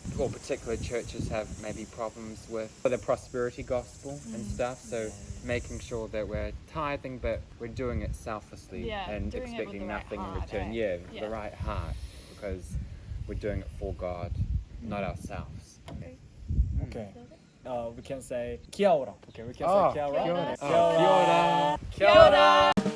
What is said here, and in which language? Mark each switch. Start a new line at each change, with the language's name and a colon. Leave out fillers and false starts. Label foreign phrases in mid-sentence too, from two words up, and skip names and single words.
English: Or particular churches have maybe problems with the prosperity gospel and stuff, so making sure that we're tithing but we're doing it selflessly and expecting nothing in return. With the right heart, because we're doing it for God, not ourselves. Okay. We can say
Māori: kia ora.
English: Okay, we can say
Māori: kia ora. Kia ora. Kia ora!